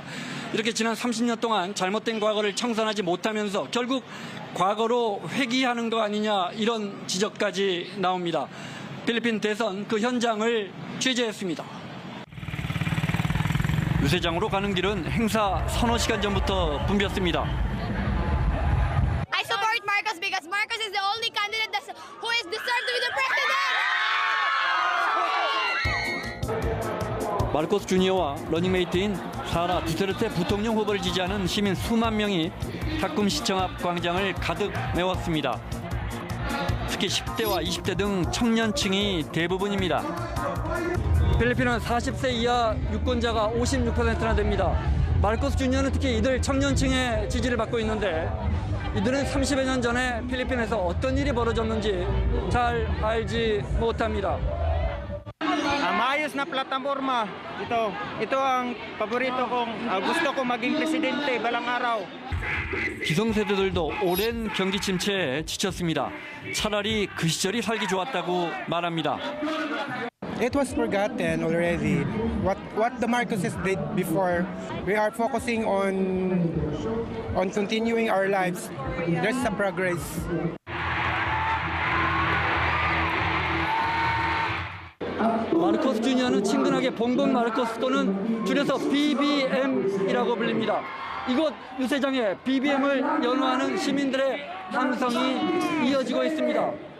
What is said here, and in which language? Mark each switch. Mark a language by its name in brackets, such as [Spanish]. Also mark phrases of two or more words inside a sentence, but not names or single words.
[Korean] 이렇게 지난 30년 동안 잘못된 과거를 청산하지 못하면서 결국 과거로 회귀하는 거 아니냐, 이런 지적까지 나옵니다. 필리핀 대선 그 현장을 취재했습니다. 유세장으로 가는 길은 행사 서너 시간 전부터 붐볐습니다. [English] I support Marcos because Marcos is the only candidate who is deserved to be the president. [Korean] 마르코스 주니어와 러닝메이트인 사라 두테르테 부통령 후보를 지지하는 시민 수만 명이 타쿰 시청 앞 광장을 가득 메웠습니다. 특히 10대와 20대 등 청년층이 대부분입니다. 필리핀은 40세 이하 유권자가 56%나 됩니다. 마르코스 주니어는 특히 이들 청년층의 지지를 받고 있는데, 이들은 30여 년 전에 필리핀에서 어떤 일이 벌어졌는지 잘 알지 못합니다. [Filipino] Maayos na plataforma. Ito ang paborito kong gusto ko maging presidente balang araw. [Korean] 기성세대들도 오랜 경기 침체에 지쳤습니다. 차라리 그 시절이 살기 좋았다고 말합니다. [English] It was forgotten already. What the Marcoses did before. We are focusing on continuing our lives. There's some progress. [Korean] 마르코스 주니어는 친근하게 봉봉 마르코스 또는 줄여서 BBM이라고 불립니다. 이곳 유세장에 BBM을 연호하는 시민들의 함성이 이어지고 있습니다.